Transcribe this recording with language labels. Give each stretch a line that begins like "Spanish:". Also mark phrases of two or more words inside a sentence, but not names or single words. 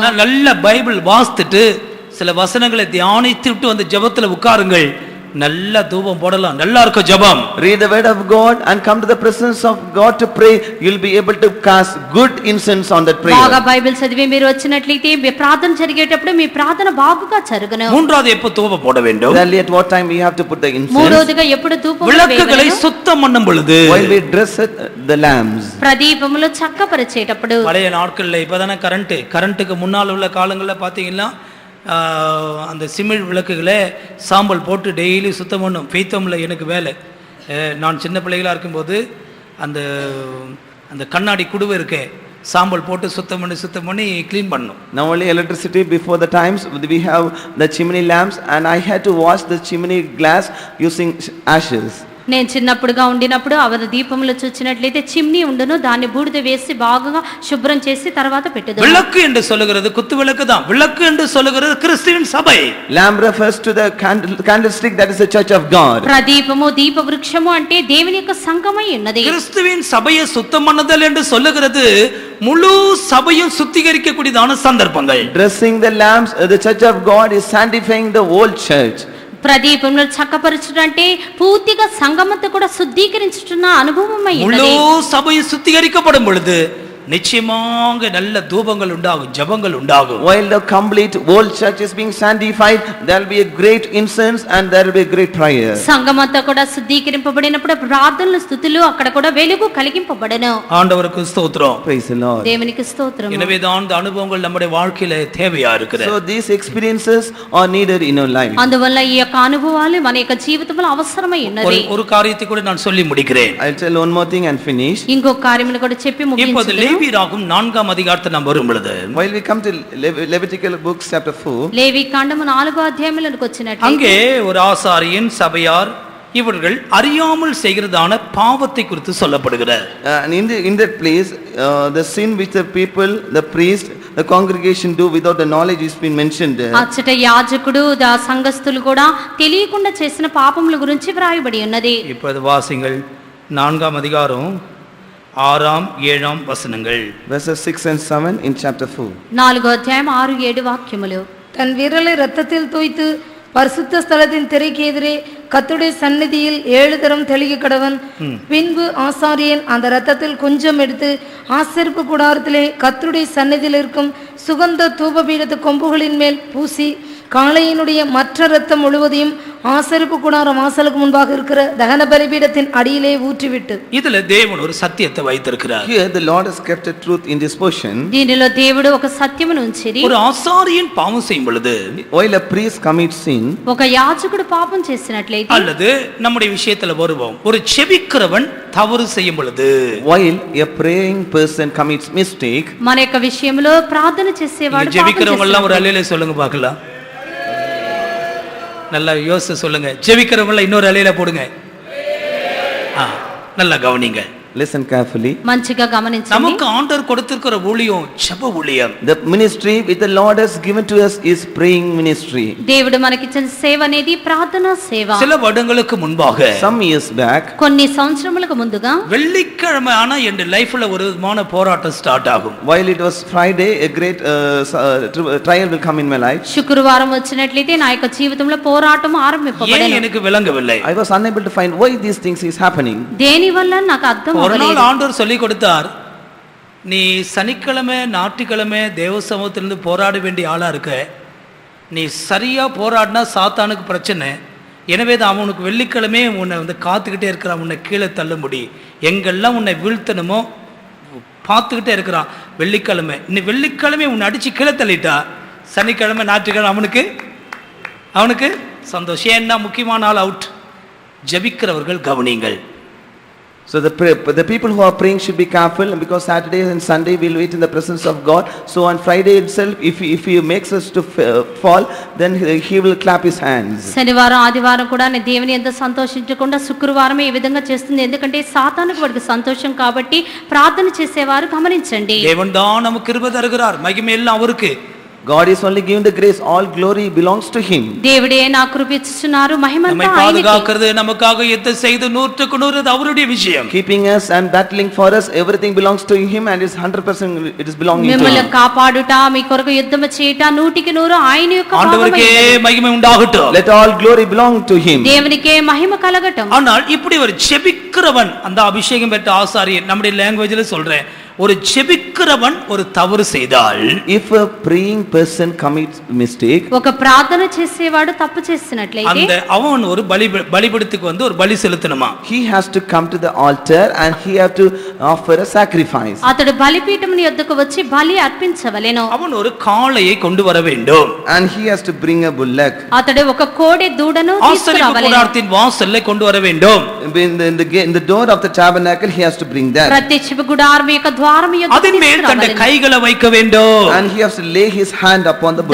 Tamil: நல்ல பைபிள் வாசித்துட்டு சில வசனங்களை தியானித்துட்டு வந்து ஜெபத்துல உட்காருங்கள், நல்ல தூபம் போடலாம், நல்லா இருக்கும் ஜெபம்.
English: Read the word of God and come to the presence of God to pray. You'll be able to cast good incense on that prayer.
Telugu: బాగా బైబిల్ చదివి మీరు వచ్చినట్లయితే మీ ప్రార్థన జరిగేటప్పుడు మీ ప్రార్థన బాగుగా జరుగును.
Tamil: மூன்றாவது எப்ப தூபம் போட வேண்டும்?
English: Thirdly, at what time we have to put the incense?
Telugu: మూడోదిగా ఎప్పుడు ధూపం
Tamil: விளக்குகளை சுத்தம் பண்ணும் பொழுது,
English: While we dress the lamps.
Telugu: ప్రదీపములు చక్కపరిచేటప్పుడు.
Tamil: பழைய நாட்கள்ல இப்பதானே கரண்ட்டுக்கு முன்னால் உள்ள காலங்கள்ல பாத்தீங்கன்னா அந்த சிமிழ் விளக்குகளை சாம்பல் போட்டு டெய்லி சுத்தம் பண்ணும். பெய்த்தமில் எனக்கு வேலை. நான் சின்ன பிள்ளைகளாக இருக்கும்போது அந்த அந்த கண்ணாடி குடுவை இருக்கே, சாம்பல் போட்டு சுத்தம் பண்ணி க்ளீன் பண்ணும்.
English: Now only electricity, before the times we have the chimney lamps and I had to wash the chimney glass using ashes.
Telugu: నేను చిన్నప్పుడుగా ఉండినప్పుడు అవరు దీపములు చూచినట్లయితే చిమ్నీ ఉండును, దాన్ని బూడిద వేసి బాగా శుభ్రం చేసి తర్వాత పెట్టుదు.
Tamil: விளக்கு என்று சொல்லுகிறது குத்து விளக்கு தான். விளக்கு என்று சொல்லுகிறது கிறிஸ்துவின் சபை.
English: Lamp refers to the candlestick, that is the church of God.
Telugu: ప్రదీపము దీప వృక్షము అంటే దేవుని యొక్క సంఘమై ఉన్నది.
Tamil: கிறிஸ்துவின் சபையை சுத்தம் பண்ணுதல் என்று சொல்லுகிறது முழு சபையும் சுத்திகரிக்க கூடியதான சந்தர்ப்பங்கள்.
English: Dressing the lamps, the church of God is sanctifying the whole church.
Telugu: ప్రదీపములు చక్కపరచుట అంటే పూర్తిగా సంఘమంతా కూడా శుద్ధీకరించుతున్న అనుభవమై
Tamil: முழு
Telugu: ఉన్నది.
Tamil: சபையும் சுத்திகரிக்கப்படும் பொழுது நிச்சயமாக நல்ல தூபங்கள் உண்டாகும், ஜெபங்கள் உண்டாகும்.
English: While the complete whole church is being sanctified, there will be a great incense and there will be a great prayer.
Telugu: సంఘమంతా కూడా శుద్ధీకరింపబడినప్పుడు ప్రార్థనలు స్తుతులు అక్కడ కూడా వెలుగు కలిగింపబడను.
Tamil: ஆண்டவருக்கு ஸ்தோத்திரம்.
English: Praise the Lord.
Telugu: దేవునికి స్తోత్రం.
Tamil: எனவே தான் இந்த அனுபவங்கள் நம்முடைய வாழ்க்கையில தேவையா இருக்குது.
English: So these experiences are needed in our life.
Telugu: అందువల్ల ఈ యొక్క అనుభవాలు మన యొక్క జీవితంలో అవసరమై ఉన్నది.
Tamil: ஒரு காரியத்தை கூட நான் சொல்லி முடிக்கிறேன்.
English: I'll tell one more thing and finish.
Telugu: ఇంకొక కార్యమును కూడా చెప్పి
Tamil: இப்போது
Telugu: ముగించుదును.
Tamil: லேவியராகும் 4ஆம் அதிகாரத்தை நாம் வரும் பொழுது,
English: While we come to Levitical books chapter 4,
Telugu: లేవి కాండము 4వ అధ్యాయములకు వచ్చినట్లయితే
Tamil: அங்கே ஒரு ஆசாரியன் சபையார் இவர்கள் அறியாமல் செய்கிறதான பாவத்தை குறித்து சொல்லப்படுகிறார்.
English: and in that place, the sin which the people, the priest, the congregation do without the knowledge is been mentioned there.
Telugu: అచ్చట యాజకుడు సంఘస్థులు కూడా తెలియకుండా చేసిన పాపముల గురించి వ్రాయబడి ఉన్నది.
Tamil: இப்போது வாசிங்கள் 4ஆம் அதிகாரம் 6ஆம் 7ஆம் வசனங்கள்.
English: Verses 6 and 7 in chapter 4.
Telugu: 4వ అధ్యాయం 6-7 వాక్యములు.
Tamil: தன் விரலை இரத்தத்தில் தோய்த்து பரிசுத்த ஸ்தலத்தின் திரைக்கு எதிரே கர்த்தருடைய சந்நிதியில் 7 தரம் தெளிக்க கடவன். பின்பு ஆசாரியன் அந்த இரத்தத்தில் கொஞ்சம் எடுத்து ஆசரிப்பு கூடாரத்திலே கர்த்தருடைய சந்நிதியில் இருக்கும் சுகந்த தூபபீடத்து கொம்புகளின் மேல் பூசி காளையினுடைய மற்ற இரத்தம் முழுவதையும் ஆசரிப்பு கூடாரம் வாசலுக்கு முன்பாக இருக்கிற தகன பலிபீடத்தின் அடியிலே ஊற்றிவிட்டு. இதுல தேவன் ஒரு சத்தியத்தை வைத்திருக்கிறார்.
English: Here the Lord has kept a truth in this portion.
Telugu: దీనిలో దేవుడు ఒక సత్యమును ఉంచిరి.
Tamil: ஒரு ஆசாரியன் பாவம் செய்யும் பொழுது,
English: While a priest commits sin,
Telugu: ఒక యాజకుడు పాపం చేసినట్లయితే
Tamil: அல்லது நம்முடைய விஷயத்துல வருவோம், ஒரு செபிக்கிறவன் தவறு செய்யும் பொழுது,
English: while a praying person commits mistake,
Telugu: మన యొక్క విషయంలో ప్రార్థన చేసేవాడు
Tamil: ஜெபிக்கிறவங்க எல்லாம் ஒரு அலையில சொல்லுங்க பார்க்கலாம். நல்லா யோசிச்சு சொல்லுங்க. ஜெபிக்கிறவங்கள இன்னொரு அலையில போடுங்க. நல்லா கவனிங்க.
English: listen carefully.
Telugu: మంచిగా గమనించండి.
Tamil: நமக்கு ஆண்டவர் கொடுத்திருக்கிற ஊழியம் ஜெப ஊழியம்.
English: The ministry which the Lord has given to us is praying ministry.
Telugu: దేవుడు మనకిచ్చిన సేవ అనేది ప్రార్థనా సేవ.
Tamil: சில வருடங்களுக்கு முன்பாக,
English: Some years back,
Telugu: కొన్ని సంవత్సరములకు ముందుగా
Tamil: வெள்ளிக்கிழமை ஆனா என் லைஃப்ல ஒரு விதமான போராட்டம் ஸ்டார்ட் ஆகும்.
English: while it was Friday, a great trial will come in my life.
Telugu: శుక్రవారం వచ్చినట్లయితే నా యొక్క జీవితంలో పోరాటం
Tamil: ஏன்
Telugu: ఆరంభింపబడెను.
Tamil: எனக்கு விளங்கவில்லை.
English: I was unable to find why these things is happening.
Telugu: దేని వల్ల నాకు అర్థం
Tamil: ஒரு நாள்
Telugu: అవ్వలేదు.
Tamil: ஆண்டவர் சொல்லி கொடுத்தார், நீ சனிக்கிழமை ஞாயிற்றுக்கிழமை தேவ சமூகத்திலிருந்து போராட வேண்டிய ஆளாக இருக்க. நீ சரியாக போராடினா சாத்தானுக்கு பிரச்சனை. எனவே தான் அவனுக்கு வெள்ளிக்கிழமே உன்னை வந்து காத்துக்கிட்டே இருக்கிறான், உன்னை கீழே தள்ளும்படி. எங்கெல்லாம் உன்னை வீழ்த்தணுமோ பார்த்துக்கிட்டே இருக்கிறான். வெள்ளிக்கிழமை நீ வெள்ளிக்கிழமை உன்னை அடித்து கீழே தள்ளிட்டா சனிக்கிழமை ஞாயிற்றுக்கிழமை அவனுக்கு சந்தோஷம். ஏன்னா முக்கியமான ஆள் அவுட். ஜெபிக்கிறவர்கள் கவனிங்கள்.
English: So the people who are praying should be careful, because Saturday and Sunday we'll wait in the presence of God. So on Friday itself, if he makes us to fall, then he will clap his hands.
Telugu: శనివారం ఆదివారం కూడా నేను దేవుని ఎంత సంతోషించకుండా శుక్రవారమే ఈ విధంగా చేస్తుంది. ఎందుకంటే సాతానుకు వాడికి సంతోషం కాబట్టి ప్రార్థన చేసేవారు గమనించండి.
Tamil: தேவன் தான் நமக்கு கிருபை தருகிறார், மகிமை எல்லாம் அவருக்கு.
English: God is only giving the grace, all glory belongs to him.
Telugu: దేవుడే నాకు కృప ఇస్తున్నారు, మహిమంతా
Tamil: நம்மை
Telugu: ఆయనకే.
Tamil: பாதுகாக்கிறது, நமக்காக யுத்தம் செய்து 100% அது அவருடைய விஷயம்.
English: Keeping us and battling for us, everything belongs to him, and is 100% it is belonging to
Telugu: మిమ్మల్ని
English: him.
Telugu: కాపాడుట, మీ కొరకు యుద్ధం చేయట 100% ఆయన యొక్క
Tamil: ஆண்டவருக்கே
Telugu: భాగమే.
Tamil: மகிமை உண்டாகட்டும்.
English: Let all glory belong to him.
Telugu: దేవునికే మహిమ కలగటం.
Tamil: ஆனால் இப்படி ஒரு ஜெபிக்கிறவன், அந்த அபிஷேகம் பெற்ற ஆசாரியன், நம்முடைய லாங்குவேஜ்ல சொல்றேன், ஒரு ஜெபிக்கிறவன் ஒரு தவறு செய்தால்,
English: If a praying person commits mistake,
Telugu: ఒక ప్రార్థన చేసేవాడు తప్పు చేసినట్లయితే
Tamil: அந்த அவன் ஒரு பலிபீடத்துக்கு வந்து ஒரு பலி செலுத்தணுமா.
English: he has to come to the altar and he have to offer a sacrifice.
Telugu: అతడు బలిపీఠముని యొద్దకు వచ్చి బలి అర్పించవలెను.
Tamil: அவன் ஒரு காளையை கொண்டு வர வேண்டும்.
English: And he has to bring a bullock.
Telugu: అతడు ఒక కోడె దూడను
Tamil: ஆசரிப்பு
Telugu: తీసుకురావలెను.
Tamil: கூடாரத்தின் வாசல்ல கொண்டு வர வேண்டும்.
English: In the door of the tabernacle he has to bring that.
Telugu: ప్రత్యక్ష గుడారం యొక్క ద్వారము యొద్దకు
Tamil: அதன் மேல் தன்
Telugu: తీసుకురావలెను.
Tamil: கைகளை வைக்க வேண்டும்.
English: And he has to lay his hand upon the